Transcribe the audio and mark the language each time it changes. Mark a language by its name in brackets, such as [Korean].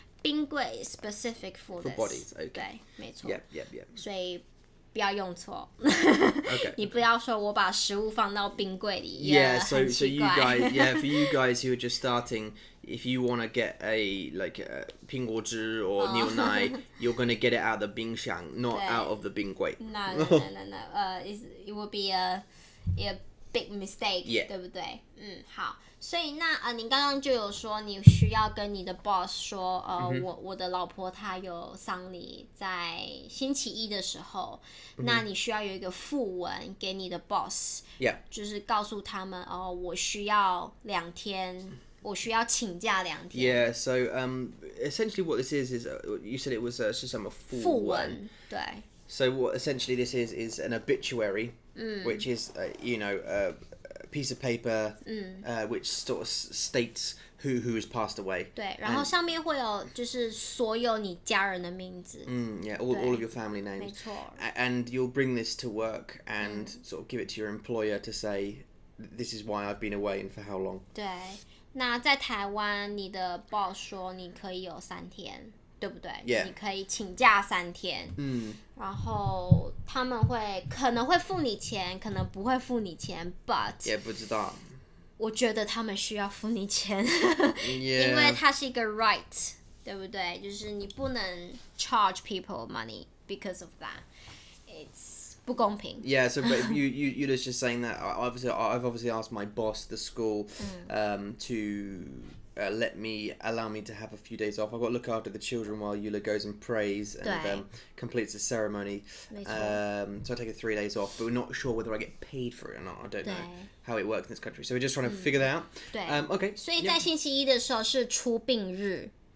[English] 冰柜 is specific for this. bodies, okay. [Chinese] 对，没错。 [English] Yep. [Chinese] 所以不要用错。 [English] Okay. [Chinese] 你不要说我把食物放到冰柜里。 [English] Yeah, so [Chinese] 很 [English] so [Chinese] 奇 [English] you [Chinese] 怪。 [English] guys, yeah, for you guys who are just starting, if you want to get a 苹果汁 or 牛奶, you're going to get it out of the 冰箱, not [Chinese] 对 [English] out of the 冰柜. No. It would be a big mistake. Yeah. [Chinese] 对不对？好。所以那你刚刚就有说你需要跟你的 boss 说，我的老婆她有丧礼在星期一的时候，那你需要有一个附文给你的 boss， [English] Yeah. [Chinese] 就是告诉他们我需要2天，我需要请假2天。 [English] Yeah, so essentially what this is you said it was [Chinese] 是什么附文，对。 [English] So what essentially this is an obituary, which is a piece of paper which sort of states who has passed away. [Chinese] 对，然后上面会有就是所有你家人的名字。 [English] Yeah, all of your family names. [Chinese] 没错。 [English] And you'll bring this to work and sort of give it to your employer to say, this is why I've been away and for how long. [Chinese] 对，那在台湾，你的 boss 说你可以有3天，对不对？ [English] Yeah. [Chinese] 你可以请假3天。然后他们可能会付你钱，可能不会付你钱 ，but Yeah, 不知道。我觉得他们需要付你钱， [English] Yeah. [Chinese] 因为它是一个 right， 对不对？就是你不能 [English] charge people money because of that. [Chinese] It's 不公平。 [English] Yeah, so but you're just saying that I've obviously asked my boss, the school, to allow me to have a few days off. I've got to look after the children while Eula goes and prays and completes the ceremony. So I take 3 days off, but we're not sure whether I get paid for it or not. I don't know how it works in this country. So we're just trying to figure that out. [Chinese] 对 [English] Okay. [Chinese] 所以在星期一的时候是出殡日。